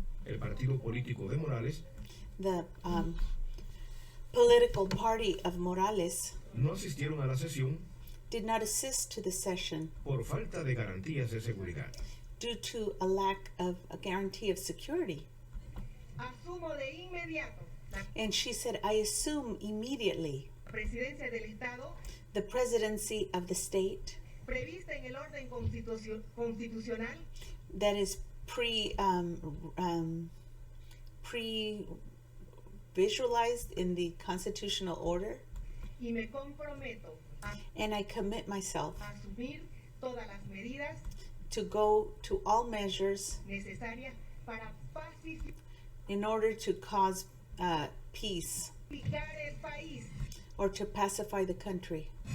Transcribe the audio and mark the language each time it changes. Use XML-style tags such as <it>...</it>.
<es>el partido político de Morales,</es> <en>the political party of Morales,</en> <es>no asistieron a la sesión</es> <en>did not assist to the session</en> <es>por falta de garantías de seguridad.</es> <en>due to a lack of a guarantee of security.</en> <es>Asumo de inmediato la</es> <en>And she said, I assume immediately</en> <es>presidencia del Estado</es> <en>the presidency of the state</en> <es>prevista en el orden constitucional</es> <en>that is pre-visualized in the constitutional order,</en> <es>y me comprometo a</es> <en>and I commit myself</en> <es>asumir todas las medidas</es> <en>to go to all measures</en> <es>necesarias para pacificar</es> <en>in order to cause peace</en> <es>el país.</es> <en>or to pacify the country.</en>